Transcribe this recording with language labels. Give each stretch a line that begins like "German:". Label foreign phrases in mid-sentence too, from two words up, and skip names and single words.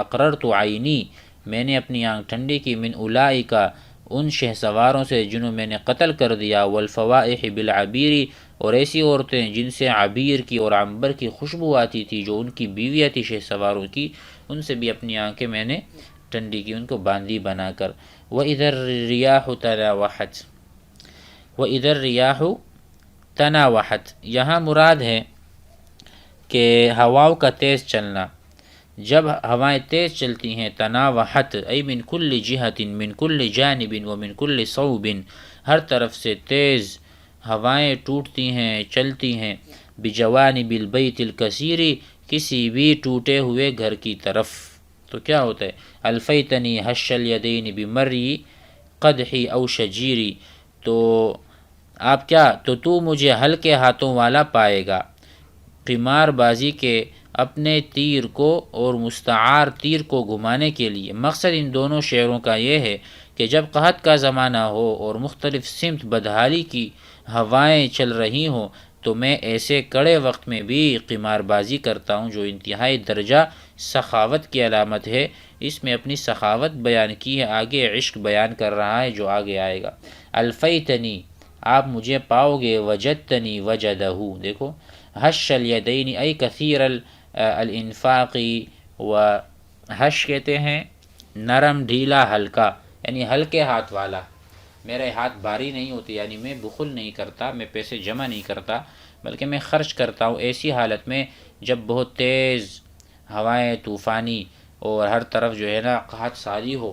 Arabic: اقررت عینی،
Urdu: میں نے اپنی آنکھ ٹھنڈی کی،
Arabic: من اولئک،
Urdu: ان شہ سواروں سے جنہوں میں نے قتل کر دیا،
Arabic: والفوائح بالعبیری،
Urdu: اور ایسی عورتیں جن سے عبیر کی اور عنبر کی خوشبو آتی تھی، جو ان کی بیویاں تھی شہ سواروں کی، ان سے بھی اپنی آنکھیں میں نے ٹھنڈی کی، ان کو باندھی بنا کر۔
Arabic: وَإِذَا الرِّيَاحُ تَنَاوَحَتْ، وَإِذَا الرِّيَاحُ تَنَاوَحَتْ،
Urdu: یہاں مراد ہے کہ ہواؤں کا تیز چلنا۔ جب ہوائیں تیز چلتی ہیں،
Arabic: تناوحت ای من کل جہت، من کل جانب ومن کل صوب،
Urdu: ہر طرف سے تیز ہوائیں ٹوٹتی ہیں، چلتی ہیں،
Arabic: بجوانب البیت الکثیر،
Urdu: کسی بھی ٹوٹے ہوئے گھر کی طرف۔ تو کیا ہوتا ہے؟
Arabic: الفیتنی حش الیدین بمری قدحی او شجیری،
Urdu: تو آپ کیا، تو مجھے ہلکے ہاتھوں والا پائے گا، قمار بازی کے اپنے تیر کو اور مستعار تیر کو گھمانے کے لیے۔ مقصد ان دونوں شعروں کا یہ ہے کہ جب قحط کا زمانہ ہو اور مختلف سمت بدحالی کی ہوائیں چل رہی ہوں، تو میں ایسے کڑے وقت میں بھی قمار بازی کرتا ہوں، جو انتہائی درجہ سخاوت کی علامت ہے۔ اس میں اپنی سخاوت بیان کی ہے، آگے عشق بیان کر رہا ہے جو آگے آئے گا۔ الفیتنی، آپ مجھے پاؤ گے،
Arabic: وجدتنی، وجدہ،
Urdu: دیکھو،
Arabic: حش الیدین ای کثیر الانفاق،
Urdu: و حش کہتے ہیں نرم، ڈھیلا، ہلکا، یعنی ہلکے ہاتھ والا۔ میرے ہاتھ بھاری نہیں ہوتے، یعنی میں بخل نہیں کرتا، میں پیسے جمع نہیں کرتا، بلکہ میں خرچ کرتا ہوں ایسی حالت میں جب بہت تیز ہوائیں طوفانی اور ہر طرف جو ہے نا قحط ساری ہو۔